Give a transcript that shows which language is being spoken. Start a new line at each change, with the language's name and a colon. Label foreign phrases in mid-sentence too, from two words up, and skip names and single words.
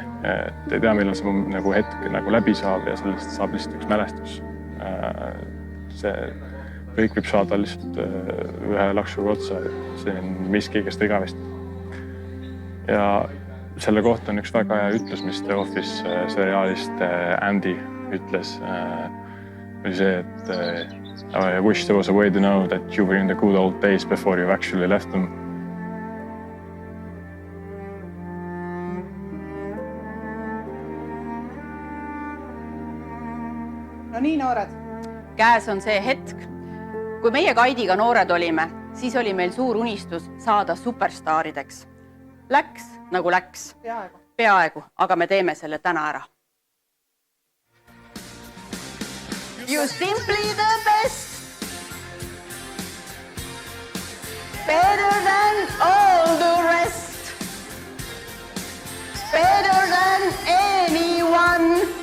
Estonian: Et ei tea, millal see hetk nagu läbi saab ja sellest saab lihtsalt üks mälestus. See kõik võib saada lihtsalt ühe laksuga otsa. See on miski, kes ta igavesti. Ja selle kohta on üks väga hea ütlus, mis The Office seriaalist Andy ütles. Oli see, et
English: I wish there was a way to know that you were in the good old days before you actually left them.
Estonian: No nii, noored. Käes on see hetk. Kui meie Kaidiga noored olime, siis oli meil suur unistus saada superstaarideks. Läks nagu läks. Peaaegu, aga me teeme selle täna ära.
English: You simply the best. Better than all the rest. Better than anyone.